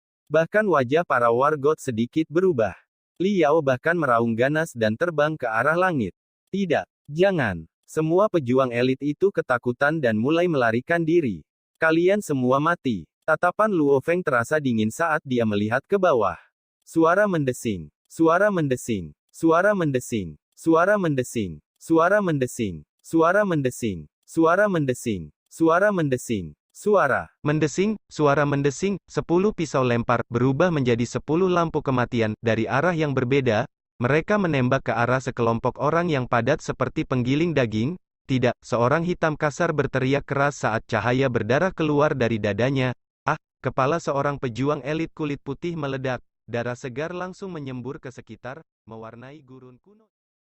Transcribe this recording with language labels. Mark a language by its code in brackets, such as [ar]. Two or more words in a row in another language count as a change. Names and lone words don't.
[id] Bahkan wajah para wargot sedikit berubah. Liao bahkan meraung ganas dan terbang ke arah langit. Tidak, jangan. Semua pejuang elit itu ketakutan dan mulai melarikan diri. Kalian semua mati. Tatapan Luo Feng terasa dingin saat dia melihat ke bawah. Suara mendesing. Suara mendesing. Suara mendesing. Suara mendesing. Suara mendesing. Suara mendesing. Suara mendesing. Suara mendesing. Suara mendesing, 10 pisau lempar, berubah menjadi 10 lampu kematian, dari arah yang berbeda, mereka menembak ke arah sekelompok orang yang padat seperti penggiling daging. Tidak, seorang hitam kasar berteriak keras saat cahaya berdarah keluar dari dadanya. Ah, kepala seorang pejuang elit kulit putih meledak, darah segar langsung menyembur ke sekitar, mewarnai gurun kuno.